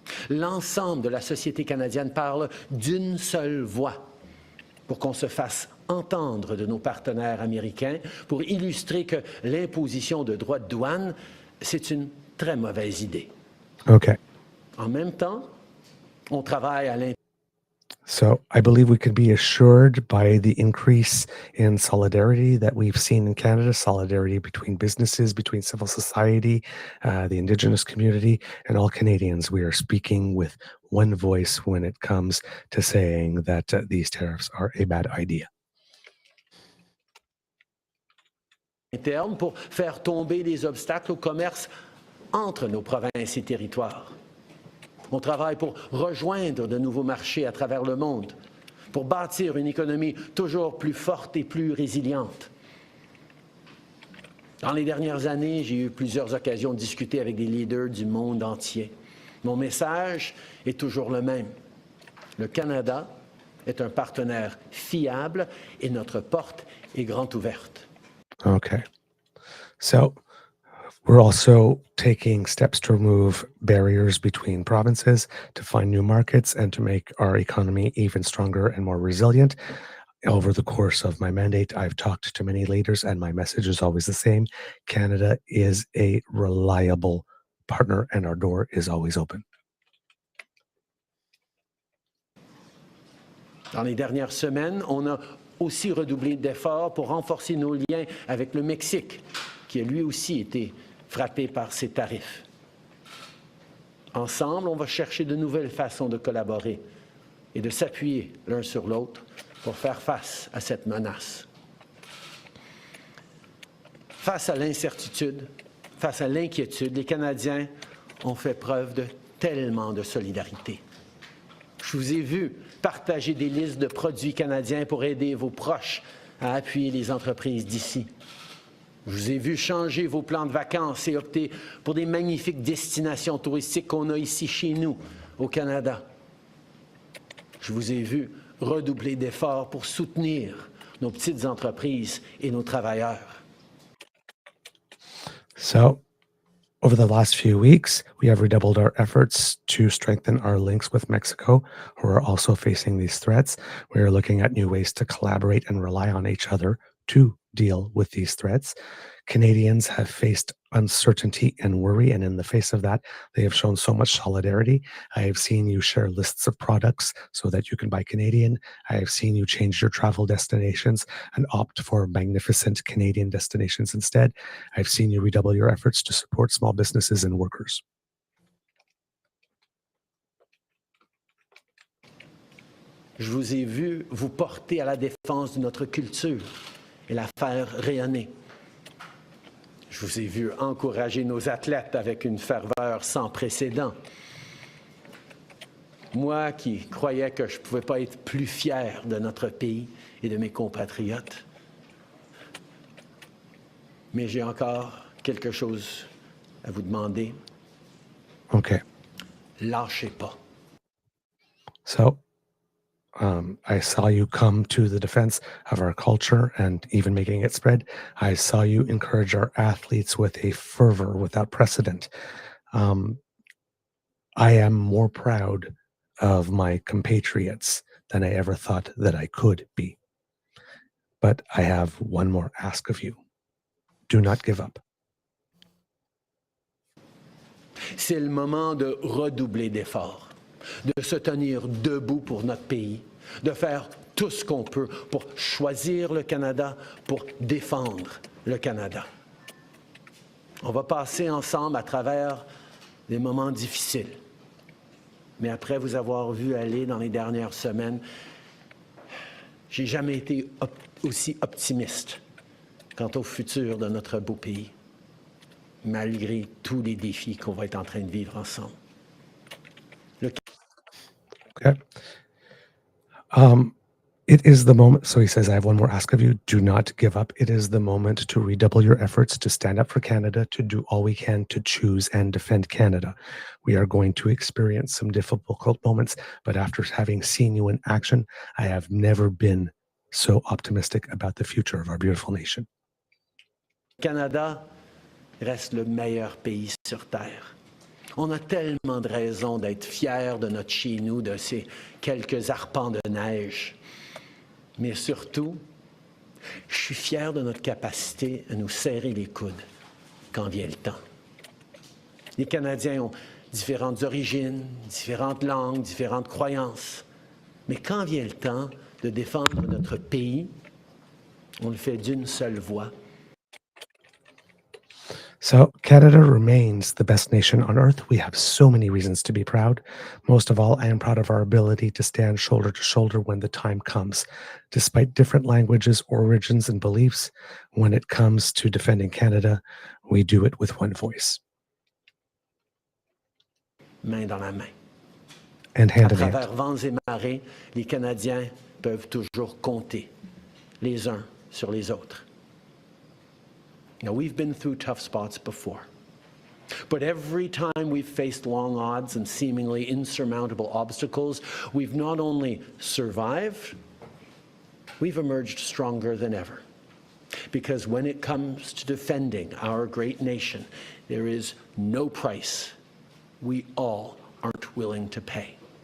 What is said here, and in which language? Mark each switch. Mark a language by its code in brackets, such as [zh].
[fr] L'ensemble de la société canadienne parle d'une seule voix pour qu'on se fasse entendre de nos partenaires américains, pour illustrer que l'imposition de droits de douane, c'est une très mauvaise idée. [en] Okay. [fr] En même temps, on travaille à l'intérieur. [en] So I believe we could be assured by the increase in solidarity that we've seen in Canada, solidarity between businesses, between civil society, the Indigenous community, and all Canadians. We are speaking with one voice when it comes to saying that these tariffs are a bad idea. [fr] Interne pour faire tomber les obstacles au commerce entre nos provinces et territoires. On travaille pour rejoindre de nouveaux marchés à travers le monde, pour bâtir une économie toujours plus forte et plus résiliente. Dans les dernières années, j'ai eu plusieurs occasions de discuter avec des leaders du monde entier. Mon message est toujours le même. Le Canada est un partenaire fiable et notre porte est grande ouverte. [en] Okay. So we're also taking steps to remove barriers between provinces, to find new markets, and to make our economy even stronger and more resilient. Over the course of my mandate, I've talked to many leaders, and my message is always the same. Canada is a reliable partner, and our door is always open. [fr] Dans les dernières semaines, on a aussi redoublé d'efforts pour renforcer nos liens avec le Mexique, qui a lui aussi été frappé par ces tarifs. Ensemble, on va chercher de nouvelles façons de collaborer et de s'appuyer l'un sur l'autre pour faire face à cette menace. Face à l'incertitude, face à l'inquiétude, les Canadiens ont fait preuve de tellement de solidarité. Je vous ai vu partager des listes de produits canadiens pour aider vos proches à appuyer les entreprises d'ici. Je vous ai vu changer vos plans de vacances et opter pour des magnifiques destinations touristiques qu'on a ici chez nous, au Canada. Je vous ai vu redoubler d'efforts pour soutenir nos petites entreprises et nos travailleurs. [en] So, over the last few weeks, we have redoubled our efforts to strengthen our links with Mexico, who are also facing these threats. We are looking at new ways to collaborate and rely on each other to deal with these threats. Canadians have faced uncertainty and worry, and in the face of that, they have shown so much solidarity. I have seen you share lists of products so that you can buy Canadian. I have seen you change your travel destinations and opt for magnificent Canadian destinations instead. I've seen you redouble your efforts to support small businesses and workers. [fr] Je vous ai vu vous porter à la défense de notre culture et la faire rayonner. Je vous ai vu encourager nos athlètes avec une ferveur sans précédent. Moi qui croyais que je ne pouvais pas être plus fier de notre pays et de mes compatriotes. Mais j'ai encore quelque chose à vous demander. [en] Okay. [fr] Lâchez pas. [en] So, I saw you come to the defense of our culture and even making it spread. I saw you encourage our athletes with a fervor without precedent. I am more proud of my compatriots than I ever thought that I could be. But I have one more ask of you. Do not give up. [fr] C'est le moment de redoubler d'efforts, de se tenir debout pour notre pays, de faire tout ce qu'on peut pour choisir le Canada, pour défendre le Canada. On va passer ensemble à travers des moments difficiles. Mais après vous avoir vu aller dans les dernières semaines, j'ai jamais été aussi optimiste quant au futur de notre beau pays, malgré tous les défis qu'on va être en train de vivre ensemble. [en] Okay. It is the moment. So he says, I have one more ask of you. Do not give up. It is the moment to redouble your efforts to stand up for Canada, to do all we can to choose and defend Canada. We are going to experience some difficult moments, but after having seen you in action, I have never been so optimistic about the future of our beautiful nation. [fr] Canada reste le meilleur pays sur Terre. On a tellement de raisons d'être fiers de notre chez nous, de ces quelques arpents de neige. Mais surtout, je suis fier de notre capacité à nous serrer les coudes quand vient le temps. Les Canadiens ont différentes origines, différentes langues, différentes croyances. Mais quand vient le temps de défendre notre pays, on le fait d'une seule voix. [en] So Canada remains the best nation on earth. We have so many reasons to be proud. Most of all, I am proud of our ability to stand shoulder to shoulder when the time comes. Despite different languages, origins, and beliefs, when it comes to defending Canada, we do it with one voice. [fr] Main dans la main. [en] And hand [fr] À [en] in hand. [fr] travers vents et marées, les Canadiens peuvent toujours compter les uns sur les autres. [en] Now, we've been through tough spots before, but every time we've faced long odds and seemingly insurmountable obstacles, we've not only survived, we've emerged stronger than ever. Because when it comes to defending our great nation, there is no price we all aren't willing to pay.